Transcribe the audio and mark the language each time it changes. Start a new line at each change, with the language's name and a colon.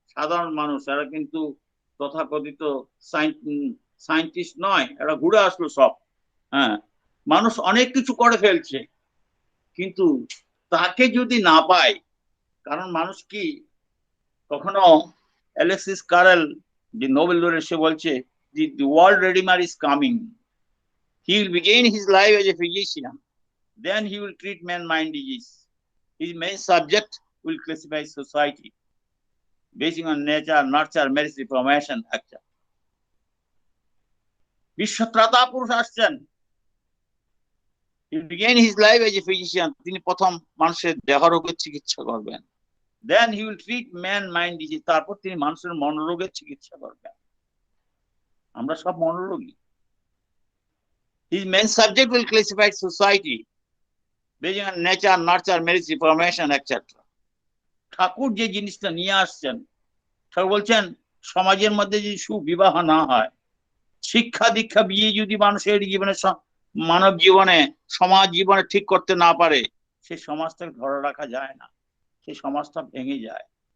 Bangla: সাধারণ মানুষ, এরা কিন্তু তথাকথিত সায়েন্টিস্ট নয়, এরা ঘুরে আসলো সব। হ্যাঁ, মানুষ অনেক কিছু করে ফেলছে, কিন্তু তাকে যদি না পায়, কারণ মানুষ কি কখনো অ্যালেক্সিস কারেল, যে নোবেল লরেট, সে বলছে
English: the world redeemer is coming. He will begin his life as a physician, then he will treat man mind disease. His main subject will classify society based on nature, nurture, merit, reformation, action.
Bangla: বিশ্বত্রাতা পুরুষ আসছেন।
English: He began his life as a physician.
Bangla: তিনি প্রথম মানুষের দেহরোগের চিকিৎসা করবেন।
English: Then he will treat man mind disease.
Bangla: তারপর তিনি মানুষের মনোরোগের চিকিৎসা করবেন। আমরা সব মনোরোগী।
English: His main subject will classify society based on nature, nurture, merit, reformation, etc.
Bangla: ঠাকুর যে জিনিসটা নিয়ে আসছেন, ঠাকুর বলছেন সমাজের মধ্যে যদি সুবিবাহ না হয়, শিক্ষা দীক্ষা বিয়ে যদি মানুষের জীবনে, মানব জীবনে, সমাজ জীবনে ঠিক করতে না পারে, সেই সমাজটাকে ধরে রাখা যায় না, সেই সমাজটা ভেঙে যায়।